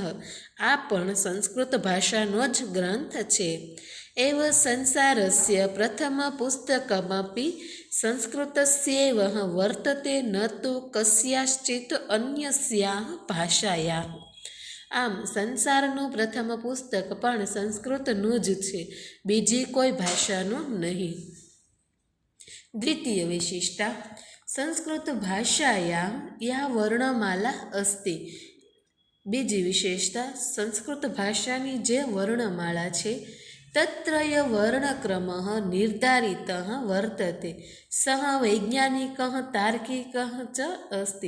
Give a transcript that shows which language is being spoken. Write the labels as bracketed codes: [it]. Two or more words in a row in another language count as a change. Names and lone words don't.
[gu] આ પણ સંસ્કૃત ભાષાનો જ ગ્રંથ છે। [sa] एव संसारस्य प्रथम पुस्तकमपि संस्कृतस्यैव वर्तते, न तु कस्याश्चित् अन्यस्याः भाषायाः। [gu] आम संसारનું પ્રથમ પુસ્તક પણ સંસ્કૃતનું જ છે, બીજી કોઈ ભાષાનું નહીં। [sa] દ્વિતીય વિશિષ્ટા, સંસ્કૃત ભાષાયાં યા વર્ણમાલા અસ્તિ। [gu] બીજી વિશેષતા, સંસ્કૃત ભાષાની જે વર્ણમાળા છે [sa] તત્રય વર્ણક્રમઃ નિર્ધારિતઃ વર્તતે, સહ વૈજ્ઞાનિકઃ તાર્કિકઃ ચ અસ્તિ।